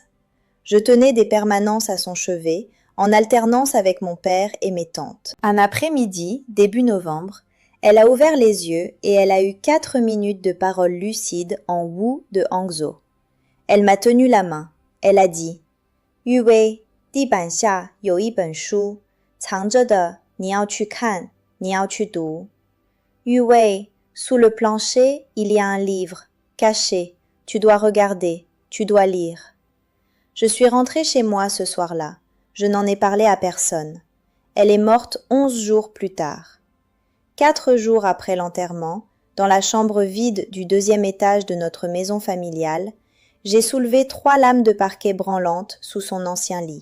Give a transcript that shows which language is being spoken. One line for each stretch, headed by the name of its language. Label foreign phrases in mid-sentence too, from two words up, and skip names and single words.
French: Je tenais des permanences à son chevet, en alternance avec mon père et mes tantes. Un après-midi, début novembre, elle a ouvert les yeux et elle a eu 4 minutes de paroles lucides en Wu de Hangzhou. Elle m'a tenu la main. Elle a dit « Yu Wei,
Chinese: 地板下有一本书，藏着的，你要去看，你要去读。
French: Yu Wei, sous le plancher, il y a un livre, caché. Tu dois regarder, tu dois lire. » Je suis rentrée chez moi ce soir-là. Je n'en ai parlé à personne. Elle est morte 11 jours plus tard. 4 jours après l'enterrement, dans la chambre vide du 2e étage de notre maison familiale, j'ai soulevé 3 lames de parquet branlantes sous son ancien lit.